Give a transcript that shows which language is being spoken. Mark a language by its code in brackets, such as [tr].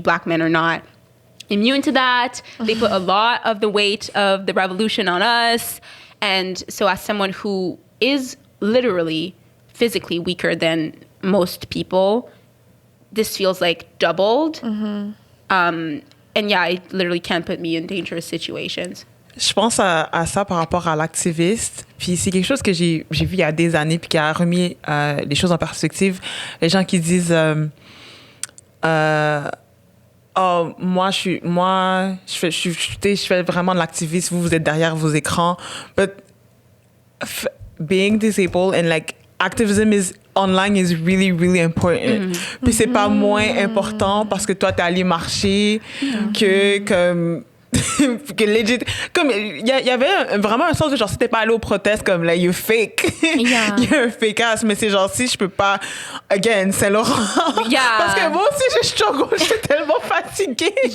[en] Black men are not immune to that. They put a lot of the weight of the revolution on us. And so as someone who is literally physically weaker than most people, this feels like doubled. And yeah, it literally can put me in dangerous situations. [fr] Je pense à ça par rapport à l'activiste. Puis c'est quelque chose que j'ai vu il y a des années puis qui a remis les choses en perspective. Les gens qui disent oh, moi je fais vraiment de l'activisme, vous êtes derrière vos écrans. [en] But being disabled and like activism is online is really, really important. [fr] Puis c'est pas moins important parce que toi, t'es allé marcher que comme... que legit, comme il y avait vraiment un sens de genre si t'es pas allé aux protestes comme là [en] you fake you're a fake ass, [fr] mais c'est genre si je peux pas again Saint Laurent parce que moi aussi je struggle, j'étais tellement fatiguée